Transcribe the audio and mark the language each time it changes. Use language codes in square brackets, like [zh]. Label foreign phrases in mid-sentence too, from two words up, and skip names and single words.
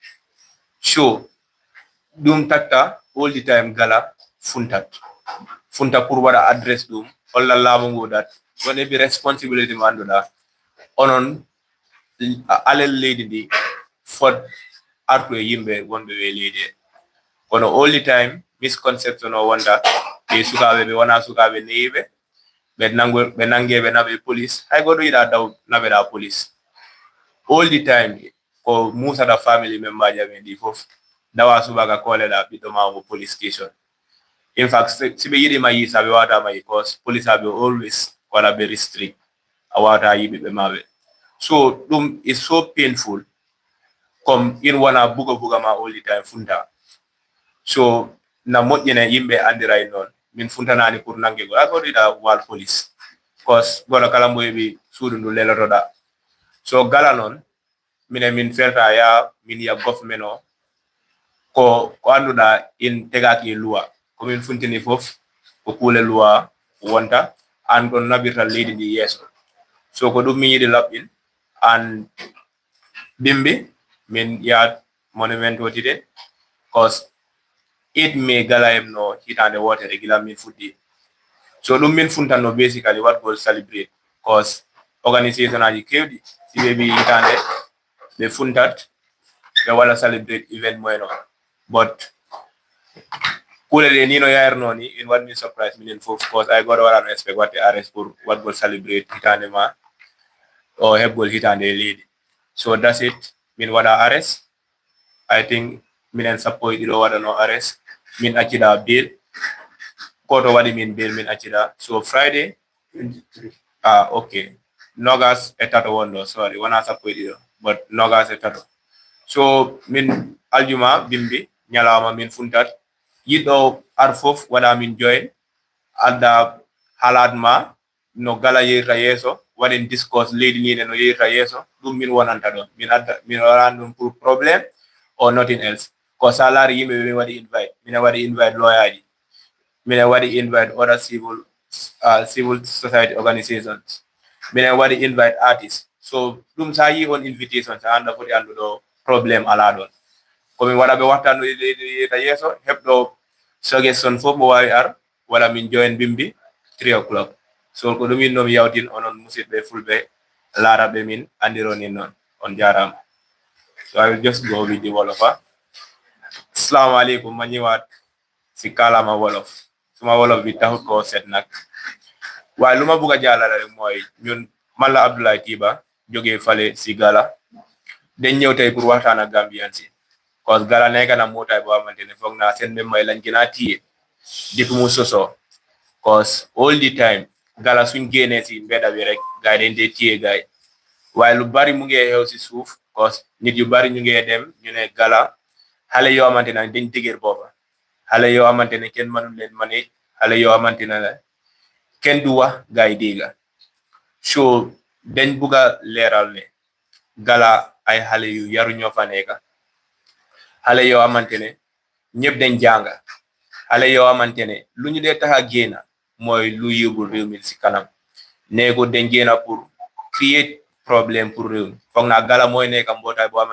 [ff] so ɗum tatta [en] all the time [ff] gala funta pour waɗa adresse ɗum holla laamu ngu dat won heɓi responsibility mo annduɗa onon alel leydi ndi fot artu e yimɓe wonɓe ɓe leydi e kono [en] all the time misconception [ff] o wonta ɓe sukaɓe ɓe wona sukaɓe neyiɓe ɓe nangeɓe naɓe police hay goto yiɗa daw naɓeɗa police all the time ko musata family member jaɓe ndi fof dawa subaka koleɗa ɓiɗɗo ma mo [en] police station in fact [ff] si ɓe yiɗi mayi sa ɓe wawata mayi cause police aɓe always waɗa ɓe restrict a wawata yiɓiɓe maɓe so ɗum [en] is so painful [ff] comme in wona buga ma [en] all the time [ff] funta so na moƴƴine yimɓe andiray noon min funtanani pour nangego a goto yiɗa wal police cause goto kala mo heɓi suudu ndu lelotoɗa so gala noon minen min felta ya min yiya government o ko annduɗa in tegaki e loi komin funtini fof ko kuule loi wonta an ɗon naɓirta leydi ndi yeeso so ko ɗum min yiɗi laɓɓin an bimbi min yahat monument wotide cause 8 May gala em no hitande wotere gila min fuɗɗi so ɗum min funtanno basically waɗgol celebrate cause organisation aji kewɗi si ɓe ɓi hitande ɓe funtat ɓe waɗa [en] celebrate event [ff] moyno but kuule ɗe ni no yayarno ni in waɗmi surprise minen fof cause ay goto waɗano expect watte arrest pour waɗgol celebrate hitande ma o heɓgol hitande e leydi so [en] that's it [ff] min waɗa arrest [en] I think [ff] minen sappo e ɗiɗo waɗano arrest min accida bail koto waɗi min bail min accida so Friday okay nogas e tato wonɗo sorry wona sappo e ɗiɗo but nogas e tato so min aljuma bimbi ñalawma min funtat yiɗɗo ar fof waɗa min join adda haalat ma no gala yeyrta yeeso waɗen discourse leydi nine no yeyrta yeeso ɗum min wonanta ɗon min waɗani ɗum pour probléme [en] or nothing else [ff] ko sa laari yimɓe min waɗi invite minen waɗi invite lawyaji minen waɗi invite [en] other civil society organizations [ff] minen waɗi invite artists so ɗum sa yi on invitation sa anda foti anduɗo probléme ala ɗon komin waɗa ɓe wattano yeyta yeeso heɓɗo suggestion fof mo wawi ar wala min join bimbi 3 o'clock so ko ɗumin nomi yawtin onon musidɓe fulɓe laaraɓe min andironin noon on jarama [en] so I will just go with the Wolofa [wo] asalaamaaleykum ma ñëwaat si kàllaama wolof suma wolof bi taxut koo set nag waaye lu ma bugg a jàllale rek mooy ñun man la Abdoulaye Tiba jógee fale si Gala dañ ñëw tey pour waxtaan ak Gambian si cause Gala nekk na mbootaay boo xamante ne foog naa seen mbéy lañ gën a téye depuis mu sosoo cause [en] all the time [wo] Gala suñ génnee si mbedda bi rek gaay dañ dee téye gaay waaye lu bari mu ngi xew si suuf cause nit yu bari ñu ngi dem ñu ne Gala xale yoo xamante ne dañ dëgër boppa xale yoo xamante ne kenn mënul leen manage xale yoo xamante ne la kenn du wax gaay dégga so dañ bugg a leeral ne Gala ay xale yu yaru ñoo fa nekka xale yoo xamante ne ñëpp dañ jànga xale yoo xamante ne lu ñu dee tax a génn mooy lu yóbbul réew mi si kanam neego dañ génn pour create problème pour réew mi foog naa Gala mooy nekka mbootaay